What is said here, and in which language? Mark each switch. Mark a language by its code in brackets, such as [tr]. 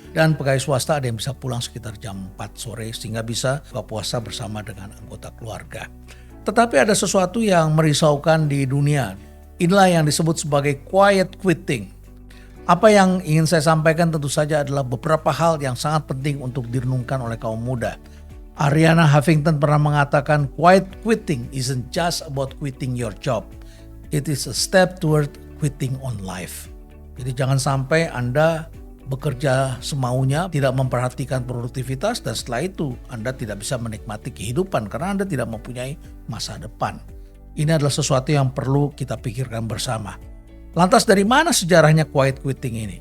[id] Dan pegawai swasta ada yang bisa pulang sekitar jam 4 sore sehingga bisa buka puasa bersama dengan anggota keluarga. Tetapi ada sesuatu yang merisaukan di dunia. Inilah yang disebut sebagai quiet quitting. Apa yang ingin saya sampaikan tentu saja adalah beberapa hal yang sangat penting untuk direnungkan oleh kaum muda. [en] Arianna Huffington [id] pernah mengatakan, [en] quiet quitting isn't just about quitting your job. It is a step toward quitting on life. [id] Jadi jangan sampai Anda bekerja semaunya, tidak memperhatikan produktivitas, dan setelah itu Anda tidak bisa menikmati kehidupan karena Anda tidak mempunyai masa depan. Ini adalah sesuatu yang perlu kita pikirkan bersama. Lantas dari mana sejarahnya quiet quitting ini?